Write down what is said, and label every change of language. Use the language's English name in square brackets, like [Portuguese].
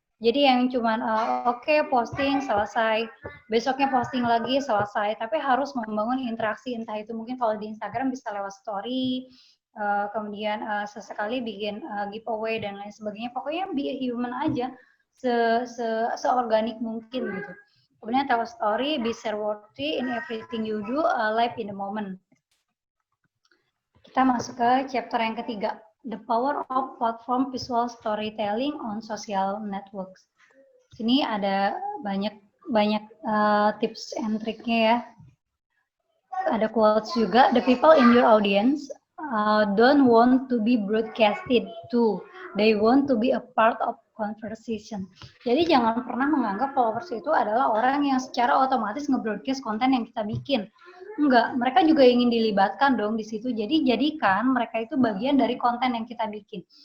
[Indonesian] Jadi yang cuman oke, posting selesai, besoknya posting lagi selesai. Tapi harus membangun interaksi, entah itu mungkin kalau di Instagram bisa lewat story, kemudian sesekali bikin giveaway dan lain sebagainya. Pokoknya [English] be human [Indonesian] aja, seorganik mungkin gitu. Kemudian [English] tell a story, be share worthy in everything you do, live in the moment. [Indonesian] Kita masuk ke chapter yang ketiga, The Power of Platform Visual Storytelling on Social Networks. Sini ada banyak tips and triknya ya. Ada quotes juga. [English] The people in your audience don't want to be broadcasted to. They want to be a part of conversation. [Indonesian] Jadi jangan pernah menganggap followers itu adalah orang yang secara otomatis nge-broadcast konten yang kita bikin. Enggak, mereka juga ingin dilibatkan dong di situ. Jadi jadikan mereka itu bagian dari konten yang kita bikin.